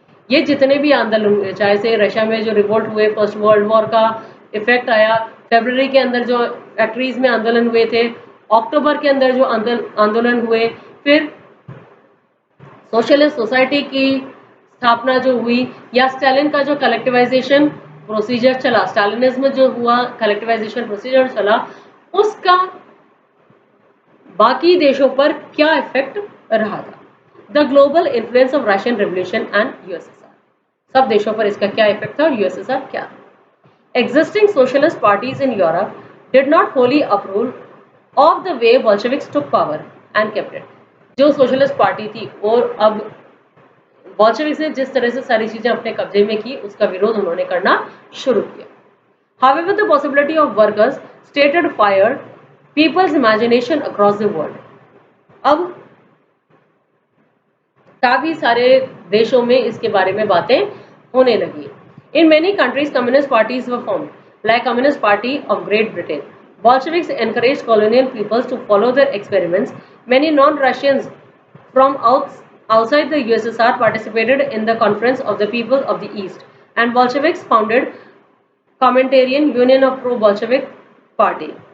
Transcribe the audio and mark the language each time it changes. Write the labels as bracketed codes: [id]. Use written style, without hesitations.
[hi] ये जितने भी आंदोलन हुए, चाहे से रशिया में जो रिवोल्ट हुए, फर्स्ट वर्ल्ड वॉर का इफेक्ट आया, फरवरी के अंदर जो फैक्ट्रीज में आंदोलन हुए थे, अक्टूबर के अंदर जो आंदोलन हुए, फिर सोशलिस्ट सोसाइटी की स्थापना जो हुई, या स्टालिन का जो कलेक्टिवाइजेशन प्रोसीजर चला, स्टालिनिज्म जो हुआ, कलेक्टिवाइजेशन प्रोसीजर चला, उसका बाकी देशों पर क्या इफेक्ट रहा था। [en] the global influence of Russian revolution and USSR, [hi] सब देशों पर इसका क्या इफेक्ट था और यूएसएसआर क्या। [en] Existing socialist parties in Europe did not wholly approve of the way Bolsheviks took power and kept it. [hi] जो सोशलिस्ट पार्टी थी और अब बोल्शेविक्स ने जिस तरह से सारी चीजें अपने कब्जे में की उसका विरोध उन्होंने करना शुरू किया। [en] However, the possibility of workers stated fired people's imagination across the world. [hi] अब काफी सारे देशों में इसके बारे में बातें होने लगी। [en] In many countries, communist parties were formed, like Communist Party of Great Britain. Bolsheviks encouraged colonial peoples to follow their experiments. Many non-Russians from outside the USSR participated in the Conference of the People of the East, and Bolsheviks founded Communitarian Union of Pro-Bolshevik Party.